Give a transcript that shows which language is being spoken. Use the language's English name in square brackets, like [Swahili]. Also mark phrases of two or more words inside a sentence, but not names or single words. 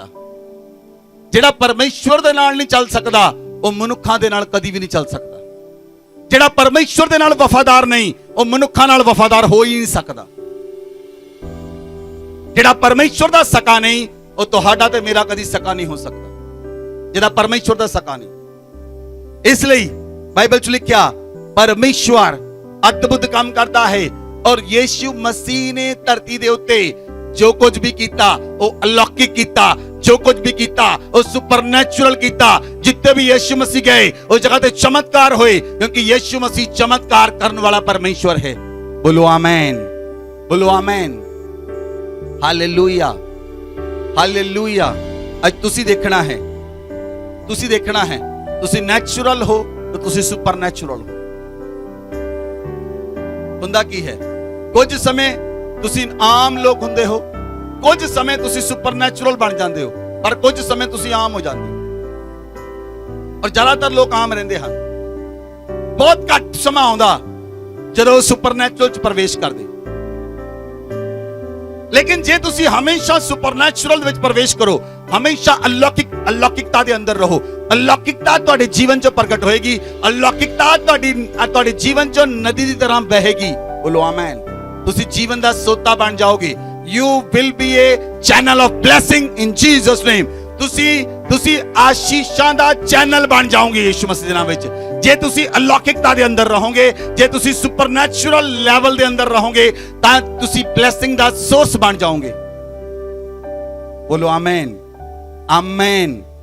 [Punjabi] ਜਿਹੜਾ ਪਰਮੇਸ਼ਵਰ ਦੇ ਨਾਲ ਨਹੀਂ ਚੱਲ ਸਕਦਾ, ਵੋ ਮਨੁੱਖਾਂ ਦੇ ਨਾਲ ਕਦੀ ਭੀ ਨਹੀਂ ਚੱਲ ਸਕਦਾ। ਜਿਹੜਾ ਪਰਮੇਸ਼ਵਰ ਦੇ ਨਾਲ ਵਫ਼ਾਦਾਰ ਨਹੀਂ, ਵੋ ਮਨੁੱਖਾਂ ਨਾਲ ਵਫ਼ਾਦਾਰ ਹੋ ਹੀ ਨਹੀਂ ਸਕਦਾ। ਜਿਹੜਾ ਪਰਮੇਸ਼ਵਰ ਦਾ ਸਕਾ ਨਹੀਂ, ਵੋ ਤੁਹਾਡਾ ਤੇ ਮੇਰਾ ਕਦੀ ਸਕਾ ਨਹੀਂ ਹੋ ਸਕਦਾ। ਜਿਹੜਾ ਪਰਮੇਸ਼ਵਰ ਦਾ ਸਕਾ ਨਹੀਂ, ਇਸਲਈ ਬਾਈਬਲ ਚ ਲਿਖਿਆ [Hindi] परमेश्वर अद्भुत काम करता है, और [Punjabi] ਯਿਸੂ ਮਸੀਹ ਨੇ ਧਰਤੀ ਦੇ ਉੱਤੇ ਜੋ ਕੁਝ ਭੀ ਕੀਤਾ ਵੋ ਅਲੌਕਿਕ ਕੀਤਾ, ਜੋ ਕੁਝ ਭੀ ਕੀਤਾ ਵੋ ਸੁਪਰਨੈਚੁਰਲ ਕੀਤਾ। [Hindi] जितने भी यीशु मसीह गए उस जगह ते चमत्कार हुए, क्योंकि यीशु मसीह चमत्कार करने वाला परमेश्वर है। बोलो आमीन, बोलो आमीन, हालेलुया, हालेलुया। [Punjabi] ਅੱਜ ਤੁਸੀਂ ਦੇਖਣਾ ਹੈ ਤੁਸੀਂ ਦੇਖਣਾ ਹੈ ਤੁਸੀਂ ਨੈਚੁਰਲ ਹੋ ਤੇ ਤੁਸੀਂ ਸੁਪਰਨੈਚੁਰਲ ਹੋ। ਹੁੰਦਾ ਕੀ ਹੈ, ਕੁਝ ਸਮੇਂ ਤੁਸੀਂ ਆਮ ਲੋਕ ਹੁੰਦੇ ਹੋ, ਕੁਝ ਸਮੇਂ ਤੁਸੀਂ ਸੁਪਰਨੈਚੁਰਲ ਬਣ ਜਾਂਦੇ ਹੋ, ਪਰ ਕੁਝ ਸਮੇਂ ਤੁਸੀਂ ਆਮ ਹੋ ਜਾਂਦੇ ਹੋ। ਔਰ ਜ਼ਿਆਦਾਤਰ ਲੋਕ ਆਮ ਰਹਿੰਦੇ ਹਨ। ਬਹੁਤ ਘੱਟ ਸਮਾਂ ਆਉਂਦਾ ਜਦੋਂ ਸੁਪਰਨੈਚੁਰਲ ਚ ਪ੍ਰਵੇਸ਼ ਕਰਦੇ। ਲੇਕਿਨ ਜੇ ਤੁਸੀਂ ਹਮੇਸ਼ਾ ਸੁਪਰਨੈਚੁਰਲ ਵਿੱਚ ਪ੍ਰਵੇਸ਼ ਕਰੋ, ਹਮੇਸ਼ਾ ਅਲੌਕਿਕਤਾ ਦੇ ਅੰਦਰ ਰਹੋ, ਅਲੌਕਿਕਤਾ ਤੁਹਾਡੇ ਜੀਵਨ 'ਚ ਪ੍ਰਗਟ ਹੋਏਗੀ, ਅਲੌਕਿਕਤਾ ਤੁਹਾਡੇ ਜੀਵਨ 'ਚ ਨਦੀ ਦੀ ਤਰ੍ਹਾਂ ਬਹੇਗੀ। ਬੋਲੋ ਆਮੇਨ। ਤੁਸੀਂ ਜੀਵਨ ਦਾ ਸੋਤਾ ਬਣ ਜਾਓਗੇ। [English] You will be a channel of blessing in Jesus name। [Punjabi] ਤੁਸੀਂ ਆਸ਼ੀਸ਼ਾਂ ਦਾ ਚੈਨਲ ਬਣ ਜਾਓਗੇ ਯਿਸੂ ਮਸੀਹ ਦੇ ਨਾਮ ਵਿੱਚ। ਜੇ ਤੁਸੀਂ ਅਲੌਕਿਕਤਾ ਦੇ ਅੰਦਰ ਰਹੋਗੇ, ਜੇ ਤੁਸੀਂ ਸੁਪਰਨੈਚੁਰਲ ਲੈਵਲ ਦੇ ਅੰਦਰ ਰਹੋਗੇ, ਤਾਂ ਤੁਸੀਂ ਬਲੇਸਿੰਗ ਦਾ ਸੋਰਸ ਬਣ ਜਾਓਗੇ। ਬੋਲੋ ਆਮੇਨ, ਆਮੇਨ।